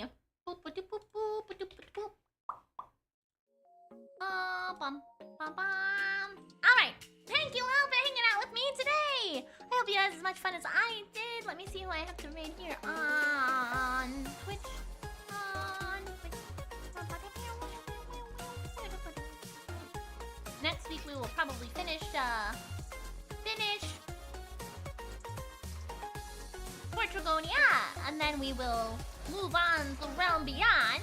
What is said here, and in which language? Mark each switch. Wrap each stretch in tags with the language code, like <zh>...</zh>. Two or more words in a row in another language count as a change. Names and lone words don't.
<en>Boop, ba, doop, boop, boop, ba, doop, ba, boop. Bum, bum, bum. Alright. Thank you all for hanging out with me today. I hope you had as much fun as I did. Let me see who I have to raid here on Twitch. On Twitch. Next week we will probably finish Fort Dragonia, and then we will move on to the realm beyond.</en>